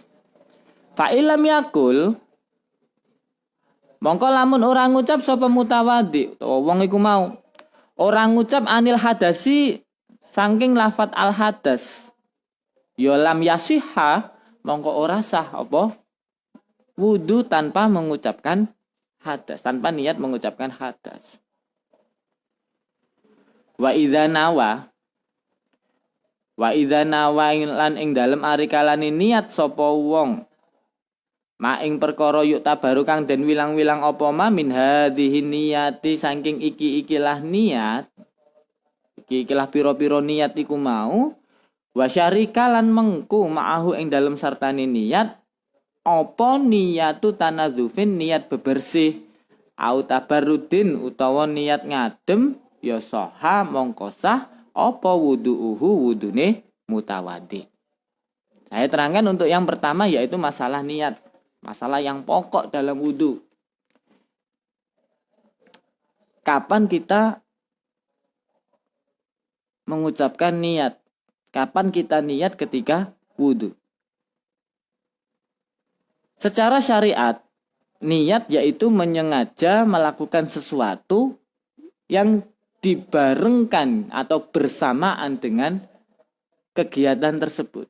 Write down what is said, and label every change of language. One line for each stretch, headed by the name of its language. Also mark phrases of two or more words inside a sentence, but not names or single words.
Arabic: فإن لم يقل
Javanese: mongko lamun ora ngucap sapa mutawaddi utawa wong iku mau ora ngucap
Arabic: عن الحدث
Javanese: saking lafat
Arabic: الحدث فلم يصح
Javanese: mongko ora sah apa wudu
Indonesian: tanpa mengucapkan hadas, tanpa niat mengucapkan hadas.
Arabic: وإذا نوى
Javanese: lan ing dalem ari kalane niat sapa wong ma ing perkara
Arabic: يعتبر
Javanese: kang den wilang-wilang apa
Arabic: ما من هذه النية
Javanese: saking iki-ikilah niat iki-ikilah pira-pira niat iku mau
Arabic: وشارك
Javanese: lan mengku ma'ahu ing dalem sartane niat apa
Arabic: نية تنظف
Javanese: niat bebersih
Arabic: أو تبرد
Javanese: utawa niat ngadem
Arabic: فصح
Javanese: mongko sah apa wudu'uhu wudune mutawaddi.
Indonesian: Saya terangkan untuk yang pertama yaitu masalah niat, masalah yang pokok dalam wudu. Kapan kita mengucapkan niat? Kapan kita niat ketika wudu? Secara syariat, niat yaitu menyengaja melakukan sesuatu yang dibarengkan atau bersamaan dengan kegiatan tersebut.